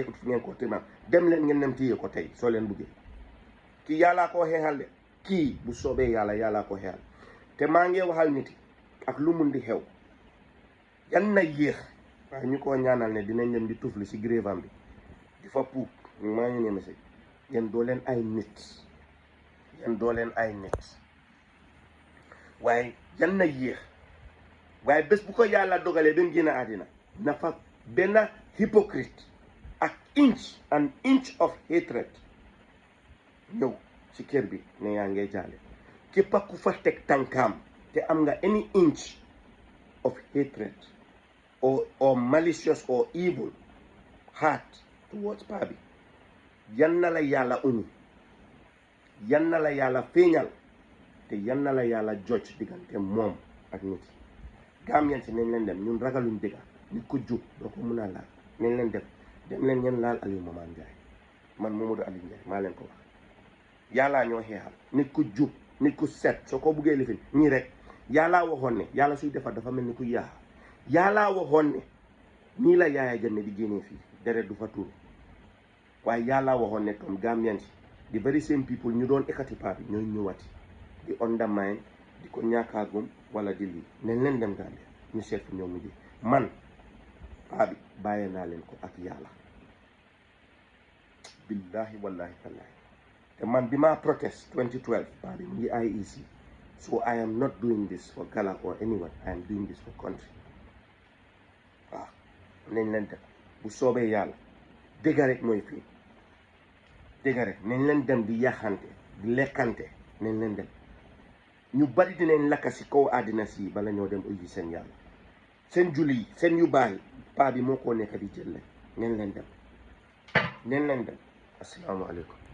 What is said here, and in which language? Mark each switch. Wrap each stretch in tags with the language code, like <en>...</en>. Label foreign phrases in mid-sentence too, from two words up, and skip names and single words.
<wo>ut fi ngeen ko timaam dem leen ngeen dem téye ko tey soo leen buggee kii yàllaa koo xeexal de kii bu soobee yàllaa ko xeexal te maa ngi waxal nit ak lu mun di xew yan na yéex waaye ñu ko ñaanal ne dinañ dem di tufli si grévam bi di fa puub maa ngi ne message yéen doo leen ay nit waaye yan na yéex waaye bés bu ko yàlla dogalee ba mu génn àddina na fa benn hypocrite ak</wo> <en>an inch of hatred</en> <wo>ñëw ci kër bi ne yaa ngee jaale képp ku fa teg tànkaam te am nga</wo> <en>any inch of hatred or malicious or evil heart towards</en> <wo>paa bi yan na la yàlla uñi yan na la yàlla feeñal te yan na la yàlla judge diggante moom ak nit Gambien si nañ leen dem ñun ragaluñ dëgga nit ko jub doo ko mun a laal nañ leen dem leen ngeen laal Alieu Momane Njie man Momodou Alieu Njie maa leen ko wax yàllaa ñoo xeexal nit ku jub nit ku set soo ko buggee lifin ñii rek yàllaa waxoon ne yàlla suy defar dafa mel ni ku yaax yàllaa waxoon ne nii la Yaya Jammeh di génnee fii deret du fa tuuru waaye yàllaa waxoon ne comme Gambien si di</wo> <en>very same people</en> <wo>ñu doon ekkati paa bi ñooy ñëwati di undermine di ko ñaakaagum wala di lii nañ leen dem Gambia ñu seet fu ñoom mujj man paa bi bàyyee naa leen ko ak yàlla</wo> <ar>billahi wallahi tallahi</ar> <wo>te man bi maa protest 2012 paa bi mu ngi IEC</wo> <en>so I am not doing this for Gala or anyone, I am doing this for country</en> <wo>waaw nañ leen dem bu soobee yàlla dëgg rek mooy fii dëgg rek nañ leen dem di yaxante di lekkante nañ leen dem ñu bari dinañ lakka si kaw àddina si bala ñoo dem uyu seen yàlla seen julli yi seen yu baax yi paa bi moo ko nekk di jël nañ leen dem asalaamaaleykum</wo>